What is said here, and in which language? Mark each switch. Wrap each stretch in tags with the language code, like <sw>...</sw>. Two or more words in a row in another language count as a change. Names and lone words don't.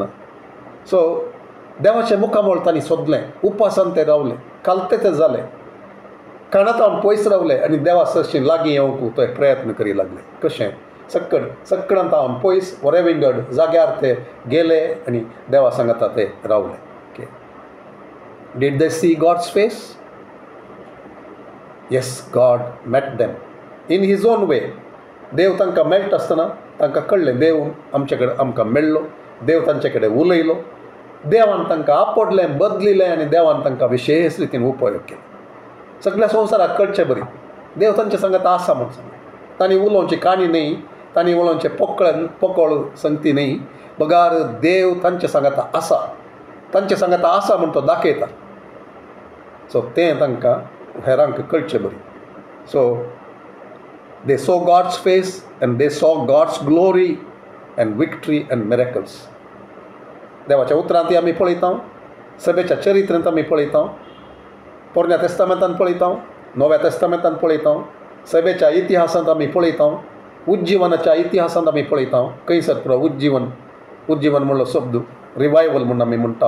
<kok>सो देवाचें मुखामळ तांणी सोदलें, उपासान ते रावले, कालते ते जाले, काणातावन पयस रावले आनी देवा सरशीं लागीं येवंक ते प्रयत्न करी लागले. कशें सक्कडांत तावन पयस वरेविंगड जाग्यार ते गेले आनी देवा सांगता ते रावले.</kok> <en>Did they see God's face? Yes, God met them in his own way.</en> <kok>देव तांकां मेळटा आसतना तांकां कळ्ळें देव आमचे कडेन आमकां मेळ्ळो, देव तांचे कडेन उलयलो, देवान तांकां आपडलें, बदलिलें आनी देवान तांकां विशेश रितीन उपयोग केलो. सगळ्या संवसाराक कळचें बरी देव तांचे सांगत आसा म्हूण सांगलें. तांणी उलोवची काणी न्ही, तांणी उलोवचें पोकळ संगती न्ही, बगार देव तांचे सांगता आसा, तांचे सांगता आसा म्हूण तो दाखयता. सो तें तांकां हेरांक कळचें बरी.</kok> <en>सो they saw God's face and they saw God's glory and victory and miracles.</en> <kok>देवाच्या उतरांत आमी पळयता, सभेच्या चरित्रांत आमी पळयता, पोरण्या तेस्तामेंतांत पळयता, नव्या तेस्तामेंतांत पळयता, सभेच्या इतिहासांत आमी पळयता, उज्जीवनाच्या इतिहासांत आमी पळयता. खंयसर पुरो उज्जीवन म्हणलो शब्द रिवायवल म्हूण आमी म्हणटा.</kok>